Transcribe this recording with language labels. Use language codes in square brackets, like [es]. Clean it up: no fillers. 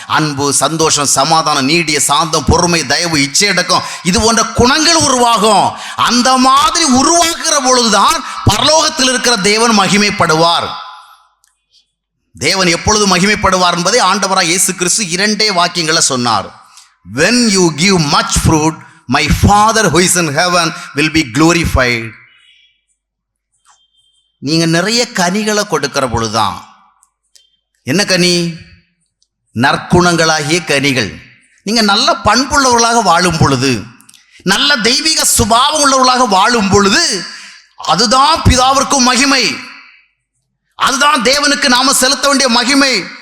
[ta] அன்பு, சந்தோஷம், சமாதானம், நீடிய சாந்தம், பொறுமை, தயவு, இச்சையடக்கம், இது போன்ற குணங்கள் உருவாகும். அந்த மாதிரி உருவாக்குற பொழுதுதான் பரலோகத்தில் இருக்கிற தேவன் மகிமைப்படுவார். தேவன் எப்பொழுது மகிமைப்படுவார் என்பதை ஆண்டவராக இயேசு கிறிஸ்து 2 வாக்கியங்களை சொன்னார். [en] When you give much fruit, my Father who is in heaven will be glorified. [ta] நீங்க நிறைய கனிகளை கொடுக்கிற பொழுதுதான், என்ன கனி? நற்குணங்களாகிய கனிகள். நீங்க நல்ல பண்புள்ளவர்களாக வாழும் பொழுது, நல்ல தெய்வீக சுபாவம் உள்ளவர்களாக வாழும் பொழுது, அதுதான் பிதாவிற்கும் மகிமை, அதுதான் தேவனுக்கு நாம செலுத்த வேண்டிய மகிமை.